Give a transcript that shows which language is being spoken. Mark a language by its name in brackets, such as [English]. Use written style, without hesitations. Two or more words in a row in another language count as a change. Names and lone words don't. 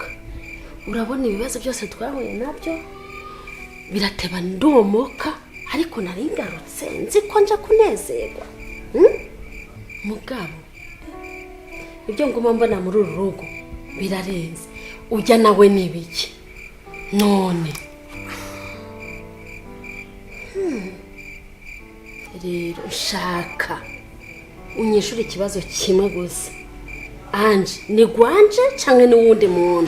[Rundi] urabona ibibazo byose twahuye nabyo birateba ndomoka ariko nari ngarutse nzi ko nje kunezerwa mugabo ibyo nguma mbona muri uru rugo birarenze ujya nawe nibiki none rero ushaka unyishura ikibazo kimwe gusa anje ni gwanje canke n'uwundi muntu